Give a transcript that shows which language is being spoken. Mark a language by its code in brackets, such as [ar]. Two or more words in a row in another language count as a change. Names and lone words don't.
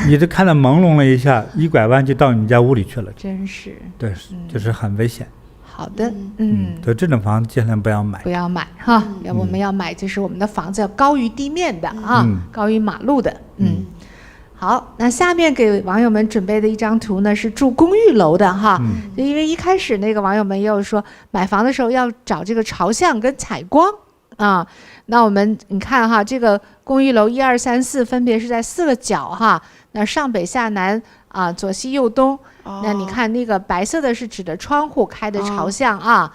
[zh] 你就看到朦朧了一下，一拐彎就到你家屋裡去了。真是。對，就是很危險。好的，所以這種房子盡量不要買，哈，我們要買就是我們的房子要高於地面的啊，高於馬路的， 好，那下面給網友們準備的一張圖呢，是住公寓樓的哈。因為一開始那個網友們也有說，買房的時候要找這個朝向跟採光啊。那你看哈，這個公寓樓1、2、3、4分別是在4個角哈。那上北下南啊，左西右東。那你看那個白色的是指的窗戶開的朝向啊。